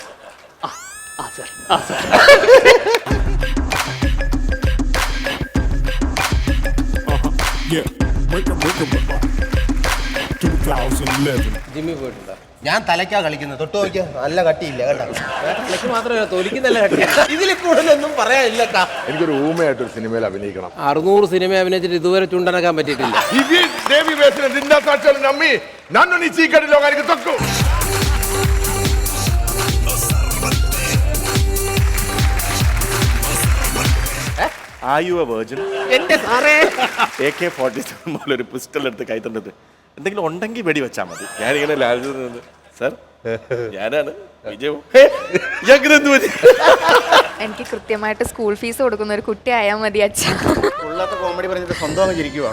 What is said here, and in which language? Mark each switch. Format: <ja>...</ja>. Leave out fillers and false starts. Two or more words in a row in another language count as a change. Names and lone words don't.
<ml>ജിമ്മി പോയിട്ടുണ്ടോ? ഞാൻ തലയ്ക്കാ കളിക്കുന്നത്. തൊട്ട് നോക്കിയാ നല്ല കട്ടിയില്ല കേട്ടോ. തലയ്ക്ക് മാത്രമല്ല, തൊലിക്ക് നല്ല കട്ടിയില്ല. ഇതിൽ കൂടുതലൊന്നും പറയാനില്ല. എനിക്കൊരു ഊമയായിട്ടൊരു സിനിമയിൽ അഭിനയിക്കണം. 600 സിനിമ അഭിനയിച്ചിട്ട് ഇതുവരെ ചുണ്ടനക്കാൻ പറ്റിയിട്ടില്ല.</ml> <te>ఇది దేవి వేసిన నిండా సాక్ష్యాలు నమ్మి నన్ను నీ చీకటి లోకానికి తొక్కు.</te> <en>Are you a virgin?</en> <ml>എന്റെ സാറേ, AK-47 പോലെ ഒരു പിസ്റ്റൾ എടുത്ത് കൈ തന്നിട്ട് എന്തെങ്കിലും ഉണ്ടെങ്കിൽ വെടി വെച്ചാൽ മതി. ഞാനിങ്ങനെ ലാലിച്ചു സർ, ഞാനാണ് വിജയ്. എനിക്ക് കൃത്യമായിട്ട് സ്കൂൾ ഫീസ് കൊടുക്കുന്ന ഒരു കുട്ടി ആയാൽ മതി അച്ഛാ. ഉള്ളത്തെ കോമഡി പറഞ്ഞിട്ട് സ്വന്തം ജീവിക്കുവാണോ?</ml>